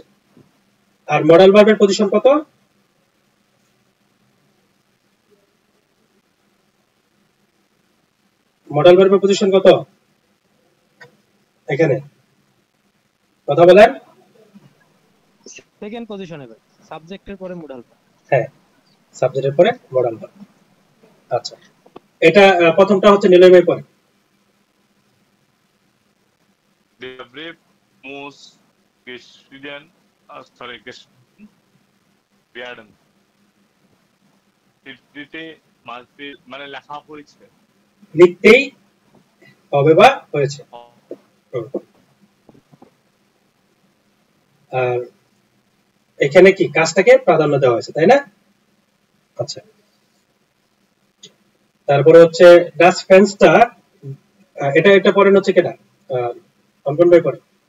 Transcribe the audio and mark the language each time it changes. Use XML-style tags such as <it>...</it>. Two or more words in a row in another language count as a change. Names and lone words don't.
<bn>আর</bn> <en>modal verb</en> <bn>পজিশন কত?</bn> <en>modal verb</en> <bn>পজিশন কত এখানে? কথা বলেন।</bn> <en>second position</en> <bn>ভাই, সাবজেক্টের পরে</bn> <en>modal verb.</en> <bn>হ্যাঁ, সাবজেক্টের পরে</bn> <en>modal verb.</en> <bn>আচ্ছা, এটা প্রথমটা হচ্ছে নিলয় ভাই পরে।</bn> <de>Der Brief muss geschrieben, werden.</de> <bn>চিঠিতে</bn> <en>must be</en> <bn>মানে লেখা হয়েছে, লিখতেই হবে বা হয়েছে। হুম। আর এখানে কি কাজটাকে প্রাধান্য দেওয়া হয়েছে, তাই না? আচ্ছা, তারপরে হচ্ছে</bn> <de>das Fenster,</de> <bn>এটা পড়েন হচ্ছে কেটা, অঙ্কন ভাই পড়ে।</bn>